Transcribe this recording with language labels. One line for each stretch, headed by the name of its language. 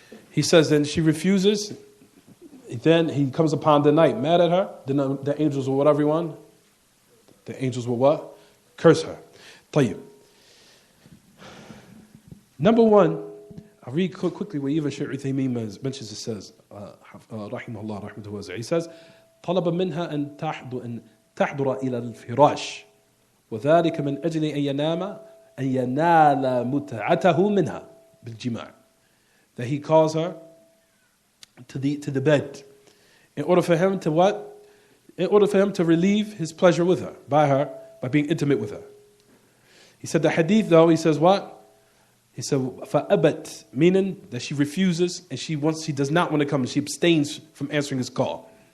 English: He says then she refuses. Then he comes upon the night mad at her. Then the angels will what, everyone? The angels will what? Curse her. طيب. Number one, I'll read quickly what even Shaykh Uthaymeen mentions. It says, rahimahullah, rahmatullahi, he says,
Arabic: طلب منها أن تحضر إلى الفراش وذلك من أجل أن ينال متعته منها بالجماع.
English: That he calls her to the bed in order for him to what? In order for him to relieve his pleasure with her, by being intimate with her. He said the hadith though, he says what? He said فَأَبَتْ, meaning that she refuses and she does not want to come and she abstains from answering his call.